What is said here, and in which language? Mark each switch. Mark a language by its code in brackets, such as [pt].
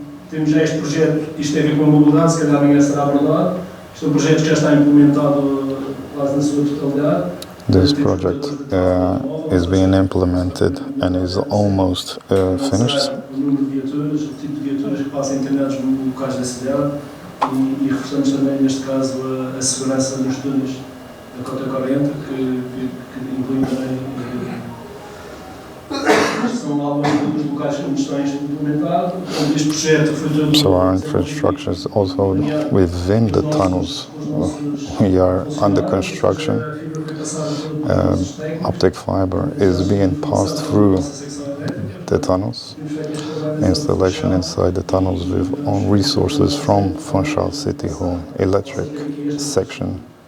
[pt] Temos já este projeto, isto tem a ver com a mobilidade, se calhar amanhã será abordado. Isto é um projeto que já está implementado quase na sua totalidade. [en] This project is being implemented and is almost finished. [pt] O número de viaturas, o tipo de viaturas que passam internados nos locais da cidade. e reforçamos também, neste caso, a segurança nos túneis da Cota 40, que inclui também são alguns dos locais onde estão implementados. Este projeto foi todo... [en] So our infrastructure is also within the tunnels. We are under construction. Optic fiber is being passed through the tunnels. Installation inside the tunnels with own resources from Funchal City Hall, electric section.